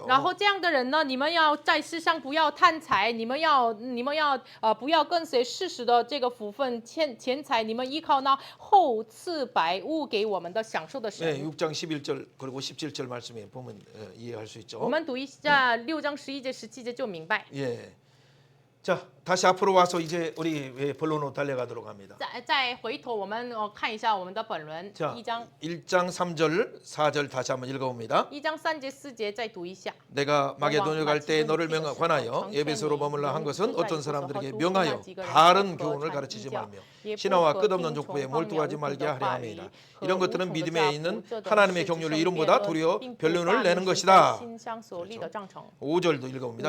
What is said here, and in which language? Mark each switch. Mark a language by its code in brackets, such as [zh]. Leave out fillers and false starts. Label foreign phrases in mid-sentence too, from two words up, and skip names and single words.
[zh] 然后这样的人呢，你们要在世上不要贪财，你们要不要跟随世俗的这个福分钱财，你们依靠那厚赐百物给我们的享受的神。 [ko] 네, 6장 11절 그리고 17절 말씀에 보면 이해할 수 있죠. [zh] 我们读一下6章11节、17节就明白。 [ko] 예. 자, 다시 앞으로 와서 이제 우리 본론으로 달려가도록 합니다. [zh] 再回头我们看一下我们的本文 [ko] 자, [zh] 1章 [ko] 1장 3절, 4절 다시 한번 읽어봅니다. [zh] 1章3节4节再读一下。 [ko] 내가 마게도냐 갈 때 너를 관하여 에베소로 머물라 한 것은 어떤 사람들에게 명하여 바른 교훈을 가르치지 말며 신화와 끝없는 족보에 몰두하지 말게 하려 함이라. 이런 것들은 믿음에 있는 하나님의 경륜을 이름보다 도리어 변론을 내는 것이다. 5절도 읽어봅니다.